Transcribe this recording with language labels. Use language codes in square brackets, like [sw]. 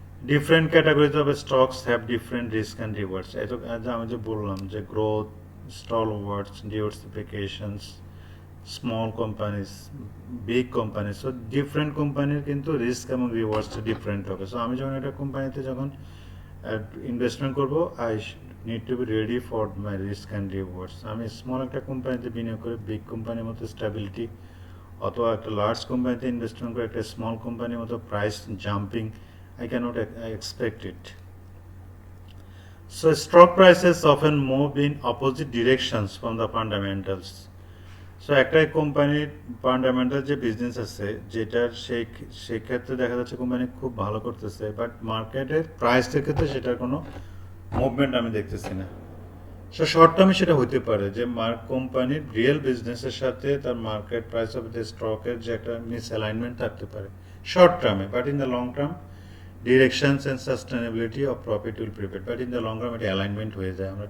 [en] Different categories of stocks have different risk and rewards. [bn] এটা আমি যে বললাম যে growth, [en] stalwarts, diversifications, small companies, big companies. [bn] So different কোম্পানির কিন্তু রিস্ক এবং রিওয়ার্ডসটা ডিফারেন্ট হবে। সো আমি যখন একটা কোম্পানিতে যখন ইনভেস্টমেন্ট করব, [en] I need to be ready for my risk and rewards. [bn] আমি স্মল একটা কোম্পানিতে বিনিয়োগ করে বিগ কোম্পানির মতো স্টেবিলিটি, অথবা একটা লার্জ কোম্পানিতে ইনভেস্টমেন্ট করে একটা স্মল কোম্পানির মতো price jumping, [en] I cannot expect it. So stock prices often move in opposite directions from the fundamentals. [bn] So একটা কোম্পানির ফান্ডামেন্টাল যে বিজনেস আছে, যেটার সেই ক্ষেত্রে দেখা যাচ্ছে কোম্পানি খুব ভালো করতেছে, বাট মার্কেটের প্রাইসের ক্ষেত্রে সেটার কোনো মুভমেন্ট আমি দেখতেছি না। সো শর্ট টার্মে সেটা হতে পারে যে কোম্পানির রিয়েল বিজনেসের সাথে তার মার্কেট প্রাইস অফ দ্য স্টকের যে একটা মিস অ্যালাইনমেন্ট থাকতে পারে শর্ট টার্মে, [en] but in the long term directions and sustainability of profit will prepare, [bn] but in the long term এটা অ্যালাইনমেন্ট হয়ে যায়।